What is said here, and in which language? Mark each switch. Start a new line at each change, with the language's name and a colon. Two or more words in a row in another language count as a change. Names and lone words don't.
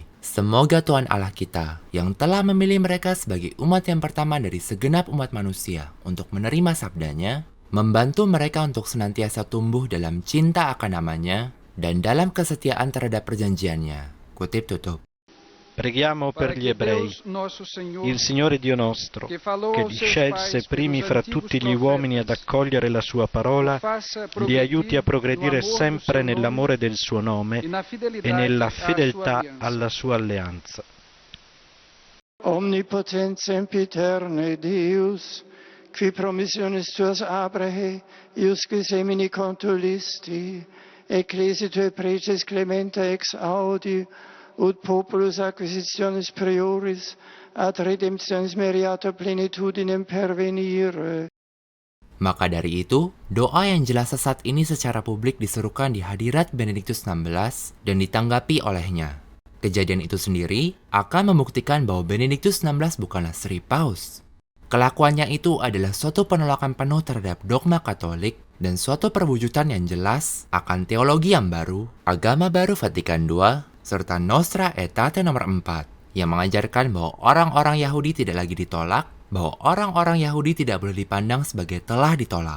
Indonesian: Semoga Tuhan Allah kita, yang telah memilih mereka sebagai umat yang pertama dari segenap umat manusia untuk menerima sabdanya, membantu mereka untuk senantiasa tumbuh dalam cinta akan namanya, dan dalam kesetiaan terhadap perjanjiannya. Kutip tutup.
Italian: Preghiamo per gli ebrei, il Signore Dio nostro, che li scelse primi fra tutti gli uomini ad accogliere la sua parola, li aiuti a progredire sempre nell'amore del suo nome e nella fedeltà alla sua alleanza.
Latin: Omnipotens sempiterne Deus, qui promissionis tuas Abrahe, iusque semini contulisti, ecclesi tue preces clementa ex audi, ut populus acquisitionis prioris, ad redemptionis meriata plenitudinem pervenire.
Indonesian: Maka dari itu, doa yang jelas sesat ini secara publik diserukan di hadirat Benediktus XVI dan ditanggapi olehnya. Kejadian itu sendiri akan membuktikan bahwa Benediktus XVI bukanlah Sri Paus. Kelakuannya itu adalah suatu penolakan penuh terhadap dogma Katolik dan suatu perwujudan yang jelas akan teologi yang baru, agama baru Vatikan II, serta Nostra Aetate nomor 4, yang mengajarkan bahwa orang-orang Yahudi tidak lagi ditolak, bahwa orang-orang Yahudi tidak boleh dipandang sebagai telah ditolak.